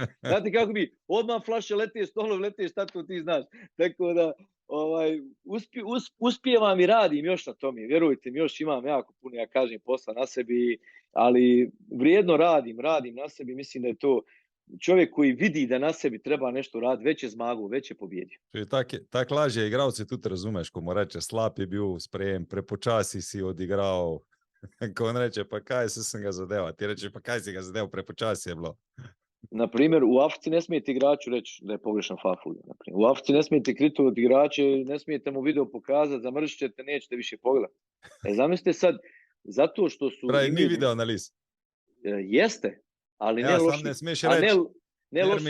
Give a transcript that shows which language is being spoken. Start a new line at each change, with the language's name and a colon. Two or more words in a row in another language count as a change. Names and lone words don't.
Bosnian: Znate kako bi, odmah flaše lete, stolovi lete, šta to ti znaš. Tako da, uspijevam i radim još na tome, vjerujte mi, još imam jako puno, ja kažem, posla na sebi, ali vrijedno radim na sebi, mislim da je to čovjek koji vidi da na sebi treba nešto raditi, već je zmagu, već je pobjedio.
Slovenian: Tak lažje igralci tudi razumeš, ko mu reče, slab je bil sprejem, prepočasi si odigral. Ko on reče, pa kaj sem ga zadeval? Ti reče, pa kaj si ga zadeval, prepočasi je bilo.
Bosnian: Na primjer, u Africi ne smijete igraču reći da je pogrešan faful. U Africi ne smijete kritikovati igrače, ne smijete mu video pokazati, zamržit ćete, nećete više pogledati. Zamislite sad, zato što su...
Slovenian: Pravi, ni video analiz.
Bosnian: Jeste, ali ja, ne loši. Ne smiješ reći, ne loši